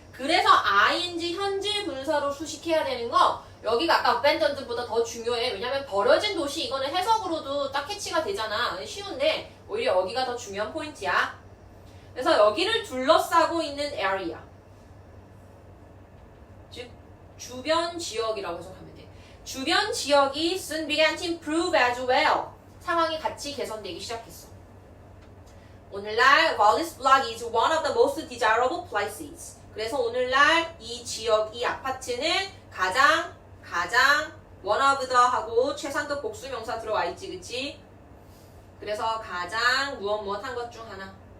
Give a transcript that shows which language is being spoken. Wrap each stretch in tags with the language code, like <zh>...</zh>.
<ko>그래서 ing 현재 분사로 수식해야 되는 거 여기가 아까 abandoned보다 더 중요해. 왜냐면 버려진 도시 이거는 해석으로도 딱 캐치가 되잖아. 쉬운데 오히려 여기가 더 중요한 포인트야. 그래서 여기를 둘러싸고 있는 area. 즉 주변 지역이라고 해석하면 돼. 주변 지역이</ko> <en>soon began to improve as well.</en> <ko>상황이 같이 개선되기 시작했어. 오늘날</ko> <en>Bolislavluk is one of the most desirable places.</en> <ko>그래서 오늘날 이 지역, 이 아파트는 가장</ko> <en>one of the</en> <ko>하고 최상급 복수명사 들어와 있지, 그치? 그래서 가장 무엇 한 것 중 하나.</ko>